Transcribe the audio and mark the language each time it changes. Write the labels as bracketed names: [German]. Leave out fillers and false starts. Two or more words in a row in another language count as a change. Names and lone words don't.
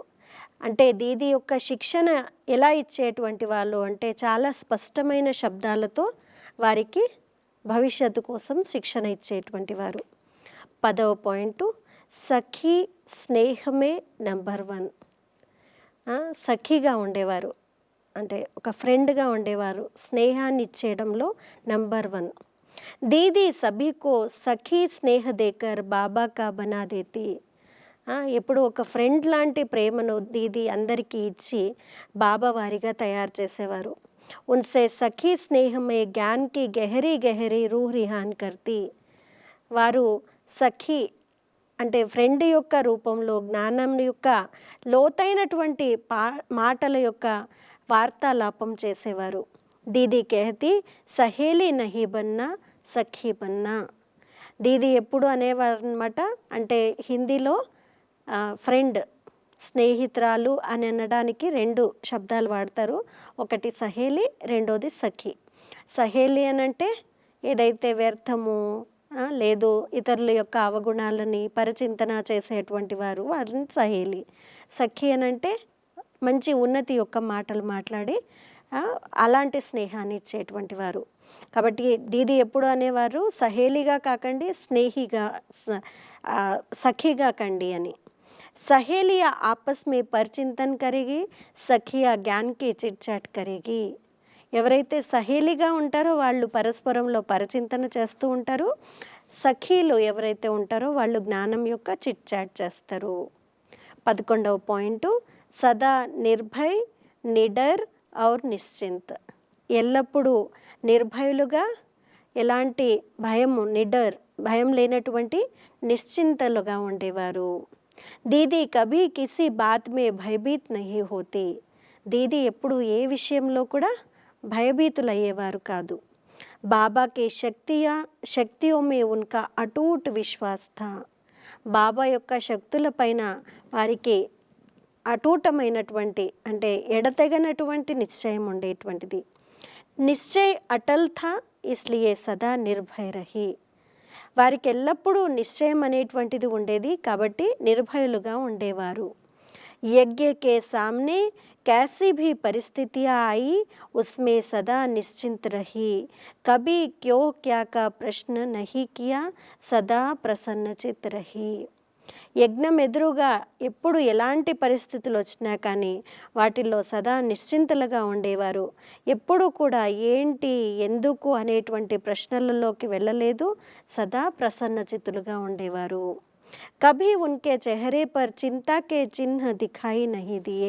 [Telugu] అంటే దీది యొక్క శిక్షణ ఎలా ఇచ్చేటువంటి వాళ్ళు అంటే చాలా స్పష్టమైన శబ్దాలతో వారికి భవిష్యత్తు కోసం శిక్షణ ఇచ్చేటువంటి వారు. 10వ పాయింట్, [Hindi] सखी स्नेह में नंबर 1. [Telugu] సఖీగా ఉండేవారు అంటే ఒక ఫ్రెండ్గా ఉండేవారు, స్నేహాన్ని ఇచ్చేయడంలో నంబర్ 1. [Hindi] दीदी सभी को सखी स्नेह देकर बाबा का बना देती. [Telugu] ఎప్పుడు ఒక ఫ్రెండ్ లాంటి ప్రేమను దీది అందరికీ ఇచ్చి బాబా వారిగా తయారు చేసేవారు. [Hindi] उनसे सखी स्नेह में ज्ञान की गहरी गहरी रूह रिहान करती. [Telugu] వారు సఖీ అంటే ఫ్రెండ్ యొక్క రూపంలో జ్ఞానం యొక్క లోతైనటువంటి మాటల యొక్క వార్తాలాపం చేసేవారు. [Hindi] दीदी कहती सहेली नहीं बनना सखी बनना. [Telugu] దీది ఎప్పుడు అనేవారు అనమాట. అంటే హిందీలో ఫ్రెండ్ స్నేహితురాలు అని అనడానికి 2 శబ్దాలు వాడతారు. ఒకటి సహేలి, రెండోది సఖి. సహేలి అని అంటే ఏదైతే వ్యర్థము లేదు ఇతరుల యొక్క అవగుణాలని పరిచింతన చేసేటువంటి వారు వారిని సహేలి. సఖి అని అంటే మంచి ఉన్నతి యొక్క మాటలు మాట్లాడి అలాంటి స్నేహాన్ని ఇచ్చేటువంటి వారు. కాబట్టి దీది ఎప్పుడు అనేవారు సహేలిగా కాకండి, స్నేహిగా సఖిగా కండి అని. [Hindi] सहेलियाँ आपस में परचिंतन करेगी, सखियाँ ज्ञान की चिट चैट करेगी. [Telugu] ఎవరైతే సహేలిగా ఉంటారో వాళ్ళు పరస్పరంలో పరిచింతన చేస్తూ ఉంటారు. సఖీలు ఎవరైతే ఉంటారో వాళ్ళు జ్ఞానం యొక్క చిట్ చాట్ చేస్తారు. [Hindi] 11వ పాయింట్, सदा निर्भय निडर और निश्चिंत. [Telugu] ఎల్లప్పుడూ నిర్భయులుగా, ఎలాంటి భయం లేనటువంటి నిశ్చింతలుగా ఉండేవారు. [Hindi] दीदी कभी किसी बात में भयभीत नहीं होती. [Telugu] దీది ఎప్పుడు ఏ విషయంలో కూడా భయభీతులయ్యేవారు కాదు. [Hindi] बाबा के शक्तियों में उनका अटूट विश्वास था. [Telugu] బాబా యొక్క శక్తుల పైన వారికి అటూటమైనటువంటి అంటే ఎడతెగనటువంటి నిశ్చయం ఉండేటువంటిది. [Hindi] निश्चय अटल था इसलिए सदा निर्भय रही. [Telugu] వారికి ఎల్లప్పుడూ నిశ్చయం అనేటువంటిది ఉండేది కాబట్టి నిర్భయులుగా ఉండేవారు. [Hindi] यज्ञ के सामने कैसी भी परिस्थितियाँ आई उसमें सदा निश्चिंत रही, कभी क्यों क्या का प्रश्न नहीं किया, सदा प्रसन्नचित रही. [Telugu] యజ్ఞం ఎదురుగా ఎప్పుడు ఎలాంటి పరిస్థితులు వచ్చినా కానీ వాటిల్లో సదా నిశ్చింతలుగా ఉండేవారు. ఎప్పుడు కూడా ఏంటి ఎందుకు అనేటువంటి ప్రశ్నలలోకి వెళ్ళలేదు. సదా ప్రసన్నచిత్తులుగా ఉండేవారు. [Hindi] कभी उनके चेहरे पर चिंता के चिह्न दिखाई नहीं दिए.